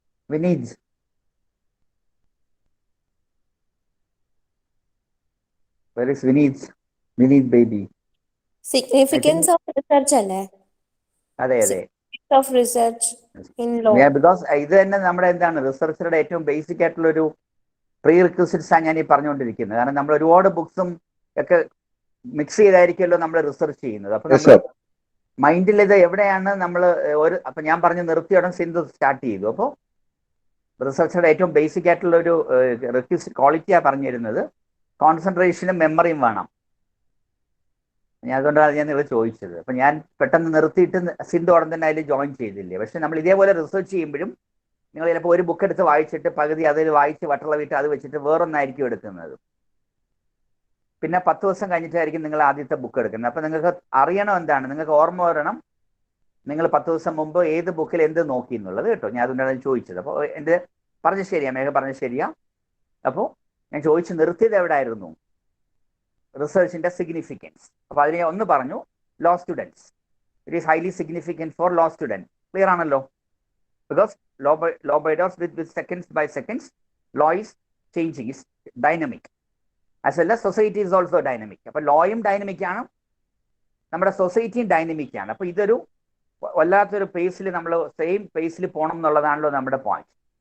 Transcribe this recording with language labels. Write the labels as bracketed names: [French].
[English] Vinith. Where is Vinith? Vinith baby. Significance of research [Malayalam] അല്ലേ? അതെ അതെ. [English] Significance of research in law. [Malayalam] Because ഇത് തന്നെ നമ്മുടെ എന്താണ് റിസർച്ചറുടെ ഏറ്റവും ബേസിക് ആയിട്ടുള്ള ഒരു പ്രീ റിക്വസിറ്റ്സ് ആണ് ഞാൻ ഈ പറഞ്ഞുകൊണ്ടിരിക്കുന്നത്. കാരണം നമ്മൾ ഒരുപാട് ബുക്സും ഒക്കെ മിക്സ് ചെയ്തായിരിക്കുമല്ലോ നമ്മൾ റിസർച്ച് ചെയ്യുന്നത്. അപ്പൊ നമ്മൾ മൈൻഡിൽ ഇത് എവിടെയാണ് നമ്മൾ അപ്പൊ ഞാൻ പറഞ്ഞു നിർത്തിയ ഉടൻ സിന്ധു സ്റ്റാർട്ട് ചെയ്തു. അപ്പോൾ റിസർച്ചറുടെ ഏറ്റവും ബേസിക് ആയിട്ടുള്ള ഒരു റിക്വസ്റ്റ് ക്വാളിറ്റിയാണ് പറഞ്ഞു തരുന്നത്. കോൺസെൻട്രേഷനും മെമ്മറിയും വേണം. ഞാൻ അതുകൊണ്ടാണ് ഞാൻ നിങ്ങൾ ചോദിച്ചത്. അപ്പൊ ഞാൻ പെട്ടെന്ന് നിർത്തിയിട്ട് സിന്ധു ഉടൻ തന്നെ അതിൽ ജോയിൻ ചെയ്തില്ലേ. പക്ഷെ നമ്മൾ ഇതേപോലെ റിസർച്ച് ചെയ്യുമ്പോഴും നിങ്ങൾ ചിലപ്പോൾ ഒരു ബുക്ക് എടുത്ത് വായിച്ചിട്ട് പകുതി അതിൽ വായിച്ച് വട്ടള വീട്ട് അത് വെച്ചിട്ട് വേറൊന്നായിരിക്കും എടുക്കുന്നത്. പിന്നെ 10 ദിവസം കഴിഞ്ഞിട്ടായിരിക്കും നിങ്ങൾ ആദ്യത്തെ ബുക്ക് എടുക്കുന്നത്. അപ്പൊ നിങ്ങൾക്ക് അറിയണം എന്താണ്, നിങ്ങൾക്ക് ഓർമ്മ വരണം നിങ്ങൾ 10 ദിവസം മുമ്പ് ഏത് ബുക്കിൽ എന്ത് നോക്കി എന്നുള്ളത് കേട്ടോ. ഞാൻ അതുകൊണ്ടാണ് ചോദിച്ചത്. അപ്പോൾ എൻ്റെ പറഞ്ഞ ശരിയാ, മേഘ പറഞ്ഞ ശരിയാ. അപ്പോൾ ഞാൻ ചോദിച്ചു നിർത്തിയത് എവിടെ ആയിരുന്നു, റിസർച്ചിന്റെ സിഗ്നിഫിക്കൻസ്. അപ്പൊ അതിനെ ഒന്ന് പറഞ്ഞു, law students. [English] It is highly significant for law student. [Malayalam] Clear ആണല്ലോ? [English] Because law bylaws with seconds by seconds, law is changing, is dynamic, as well as society is also dynamic. [Malayalam] അപ്പൊ ലോയും ഡൈനമിക് ആണ്, നമ്മുടെ സൊസൈറ്റിയും dynamic ആണ്. അപ്പൊ ഇതൊരു വല്ലാത്തൊരു പേസിൽ നമ്മൾ same പേസിൽ പോകണം എന്നുള്ളതാണല്ലോ നമ്മുടെ പോയിന്റ്.